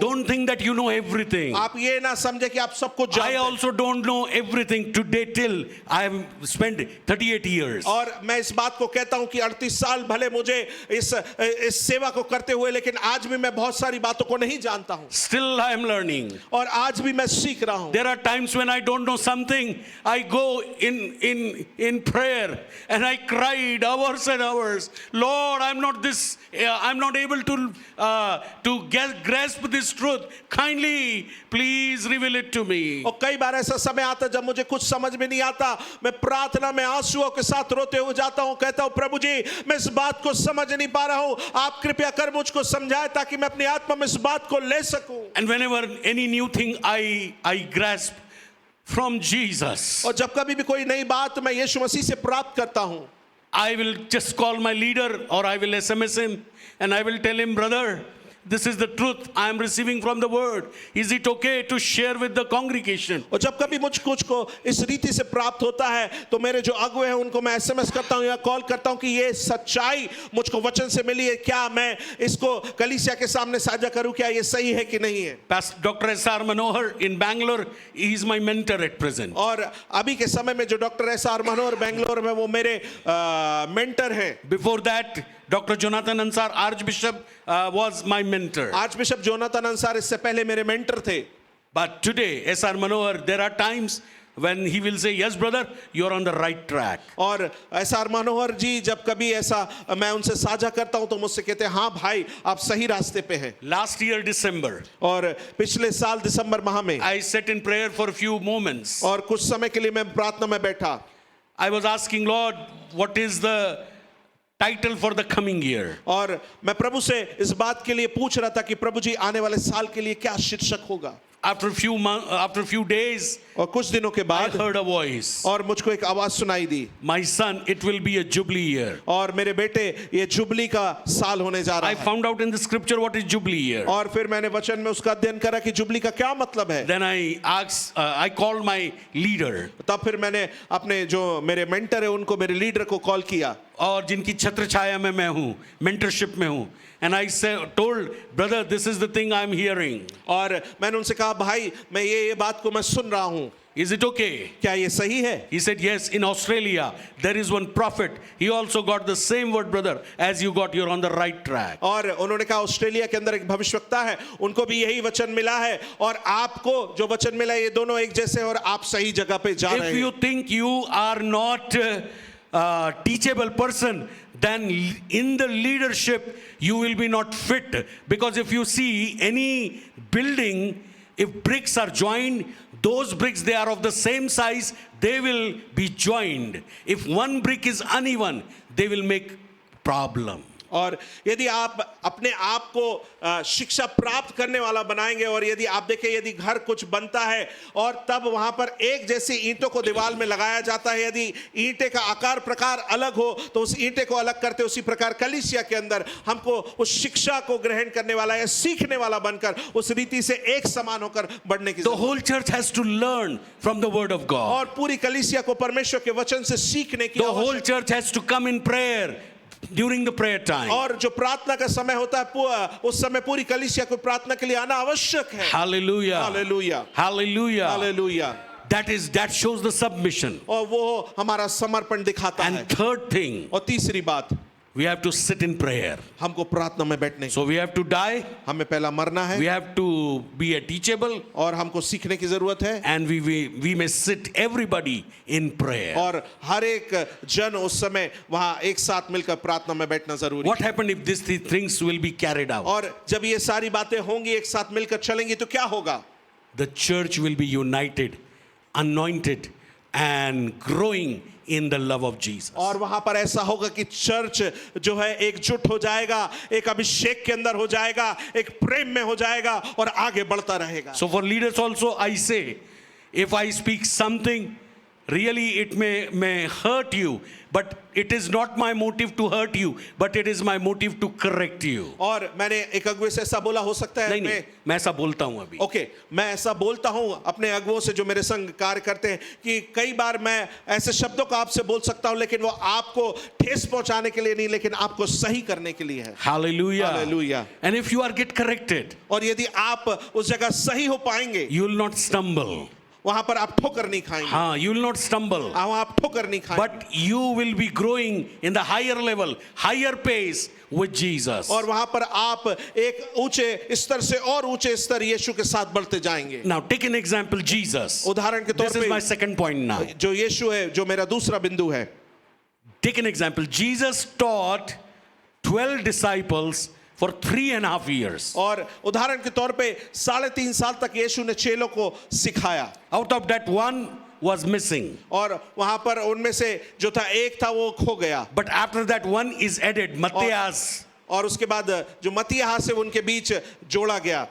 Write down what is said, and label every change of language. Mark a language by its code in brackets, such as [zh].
[en] Don't think that you know everything. [hi] आप ये ना समझे कि आप सब कुछ [en] I [hi] जानते हैं। [en] also don't know everything today till I have spent 38 years. [hi] और मैं इस बात को कहता हूं कि 38 साल भले मुझे इस सेवा को करते हुए लेकिन आज भी मैं बहुत सारी बातों को नहीं जानता हूं [en] Still I am learning. [hi] और आज भी मैं सीख रहा हूं। [en] There are times when I don't know something, I go in prayer and I cried hours and hours. Lord, I'm not able to grasp this truth. Kindly, please reveal it to me. [hi] और कई बार ऐसा समय आता जब मुझे कुछ समझ में नहीं आता मैं प्रार्थना में आंसुओं के साथ रोते हुए जाता हूं कहता हूं प्रभु जी मैं इस बात को समझ नहीं पा रहा हूं आप कृपया कर मुझको समझाएं ताकि मैं अपनी आत्मा में इस बात को ले सकूं। [en] And whenever any new thing I grasp from Jesus, [hi] और जब कभी भी कोई नई बात मैं यीशु मसीह से प्राप्त करता हूं [en] I will just call my leader or I will SMS him and I will tell him, brother, this is the truth I am receiving from the word. Is it okay to share with the congregation? [hi] और जब कभी मुझ कुछ को इस रीति से प्राप्त होता है तो मेरे जो अगुवे हैं उनको मैं एसएमएस करता हूं या कॉल करता हूं कि ये सच्चाई मुझको वचन से मिली है क्या मैं इसको कलीसिया के सामने साझा करूं क्या ये सही है कि नहीं है। [en] Pastor Dr. S.R. Manohar in Bangalore, he is my mentor at present. [hi] और अभी के समय में जो डॉक्टर एस.आर. मनोहर बेंगलोर में वो मेरे मेंटर हैं। [en] Before that, Dr. Jonathan Ansar, Archbishop, was my mentor. [hi] Arch bishop Jonathan Ansar इससे पहले मेरे मेंटर थे। [en] But today, S.R. Manohar, there are times when he will say, yes, brother, you're on the right track. [hi] और SR. मनोहर जी जब कभी ऐसा मैं उनसे साझा करता हूं तो मुझसे कहते हैं हाँ भाई आप सही रास्ते पे हैं। [en] Last year, December, [hi] और पिछले साल दिसंबर माह में [en] I sat in prayer for a few moments. [hi] और कुछ समय के लिए मैं प्रार्थना में बैठा। [en] I was asking, Lord, what is the title for the coming year? [hi] और मैं प्रभु से इस बात के लिए पूछ रहा था कि प्रभु जी आने वाले साल के लिए क्या शीर्षक होगा। [en] after a few days, [hi] और कुछ दिनों के [en] I [hi] बाद [en] heard a voice. [hi] और मुझको एक आवाज सुनाई दी, [en] My son, it will be a jubilee year. [hi] और मेरे बेटे ये जुबली का साल होने जा रहा [en] I [hi] है। [en] found out in the scripture what is jubilee year. [hi] और फिर मैंने वचन में उसका अध्ययन करा कि जुबली का क्या मतलब है। [en] Then I called my leader, [hi] तब फिर मैंने अपने जो मेरे मेंटर है उनको, मेरे लीडर को कॉल किया, और जिनकी छत्र छाया में मैं हूँ, mentorship में हूँ. [en] And I told, brother, this is the thing I'm hearing. [hi] और मैंने उनसे कहा, भाई मैं ये बात को मैं सुन रहा हूँ, [en] Is it okay? [hi] क्या ये सही है? [en] He said, yes, in Australia, there is one prophet. He also got the same word, brother, as you got. You're on the right track. [hi] और उन्होंने कहा ऑस्ट्रेलिया के अंदर एक भविष्यवक्ता है, उनको भी यही वचन मिला है, और आपको जो वचन मिला है ये दोनों एक जैसे हैं और आप सही जगह पे जा रहे [en] If [hi] हैं। [en] you think you are not a teachable person, then in the leadership, you will be not fit. Because if you see any building, if bricks are joined, those bricks, they are of the same size, they will be joined. If one brick is uneven, they will make problem. [hi] और यदि आप अपने आप को शिक्षा प्राप्त करने वाला बनाएंगे, और यदि आप देखें यदि घर कुछ बनता है और तब वहां पर एक जैसी ईंटों को दीवार में लगाया जाता है, यदि ईंटे का आकार प्रकार अलग हो तो उस ईंटे को अलग करते, उसी प्रकार कलीसिया के अंदर हमको उस शिक्षा को ग्रहण करने वाला या सीखने वाला बनकर उस रीति से एक समान होकर बढ़ने की [en] The whole church has to learn from the word of God. [hi] और पूरी कलीसिया को परमेश्वर के वचन से सीखने की [en] The whole church has to come in prayer during the prayer time. [hi] और जो प्रार्थना का समय होता है उस समय पूरी कलीसिया को प्रार्थना के लिए आना आवश्यक है। [en] Hallelujah. [hi] Hallelujah, [en] Hallelujah. [hi] Hallelujah. [en] That shows the submission. [hi] और वो हमारा समर्पण दिखाता है। [en] And third thing, [hi] और तीसरी बात, [en] we have to sit in prayer. [hi] हमको प्रार्थना में बैठने, [en] So we have to die, [hi] हमें पहला मरना है, [en] we have to be a teachable, [hi] और हमको सीखने की जरूरत है, [en] and we may sit everybody in prayer. [hi] और हर एक जन उस समय वहां एक साथ मिलकर प्रार्थना में बैठना जरूरी [en] What [hi] है। [en] happened if these three things will be carried out? [hi] और जब ये सारी बातें होंगी, एक साथ मिलकर चलेंगी, तो क्या होगा? [en] The church will be united, anointed, and growing in the love of Jesus. [hi] और वहां पर ऐसा होगा कि चर्च जो है एकजुट हो जाएगा, एक अभिषेक के अंदर हो जाएगा, एक प्रेम में हो जाएगा और आगे बढ़ता रहेगा। [en] So for leaders also I say, if I speak something, really it may hurt you, but it is not my motive to hurt you, but it is my motive to correct you. [hi] और मैंने एक अगुवे से ऐसा बोला, हो सकता है मैं ऐसा बोलता हूं अभी. ओके, मैं ऐसा बोलता हूं अपने अगुवों से जो मेरे संग कार्य करते हैं कि कई बार मैं ऐसे शब्दों को आपसे बोल सकता हूं, लेकिन वो आपको ठेस पहुंचाने के लिए नहीं, लेकिन आपको सही करने के लिए है। [en] Hallelujah. Hallelujah. And if you are get corrected, [hi] और यदि आप उस जगह सही हो पाएंगे, [en] you will not stumble. [hi] वहां पर आप ठोकर नहीं खाएंगे, [en] हाँ, you will not stumble. [hi] वहां आप ठोकर नहीं खाएंगे, [en] But you will be growing in the higher level, higher pace with Jesus. [hi] और वहां पर आप एक ऊंचे स्तर से और ऊंचे स्तर यीशु के साथ बढ़ते जाएंगे। [en] Now take an example, Jesus. [hi] उदाहरण के तौर [en] This is my [hi] पे [en] second point now. [hi] जो यीशु है, जो मेरा दूसरा बिंदु है, [en] Take an example. Jesus taught 12 disciples for 3.5 years. [hi] और उदाहरण के तौर पे 3.5 साल तक यीशु ने चेलों को सिखाया, [en] Out of that, one was missing. [hi] और वहां पर उनमें से जो था एक था वो खो गया, [en] But after that, one is added, Matthias. [hi] और उसके बाद जो मत्तियाह से उनके बीच जोड़ा गया।